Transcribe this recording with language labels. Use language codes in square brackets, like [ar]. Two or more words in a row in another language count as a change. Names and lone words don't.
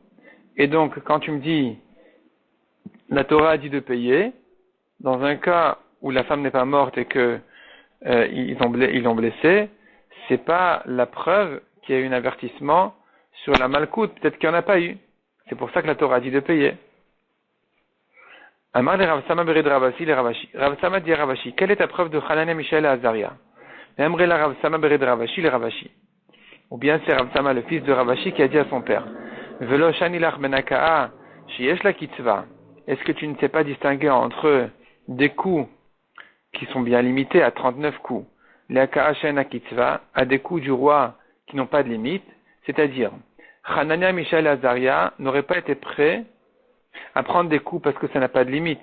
[fr] Et donc, quand tu me dis, la Torah a dit de payer, dans un cas où la femme n'est pas morte et que ils l'ont blessée, c'est pas la preuve qu'il y a eu un avertissement sur la malcoute. Peut-être qu'il n'y en a pas eu. C'est pour ça que la Torah a dit de payer. [arc] אמר ליה רב סמא בריה דרב אשי לרב אשי. [fr] Rav Sama dit à Ravashi, quelle est ta preuve de Hanan et Michel et Azaria? [arc] אמר ליה רב סמא בריה דרב אשי לרב אשי. [fr] Ou bien c'est Rav Sama, le fils de Ravashi, qui a dit à son père, [arc] ולא שני לך בין הכאה שיש לה קצבה. [fr] Est-ce que tu ne sais pas distinguer entre des coups qui sont bien limités à 39 coups, les [he] הכאה שאינה קצבה, [fr] à des coups du roi qui n'ont pas de limite, c'est-à-dire, Hanania, Michel et Azaria n'auraient pas été prêts à prendre des coups parce que ça n'a pas de limite.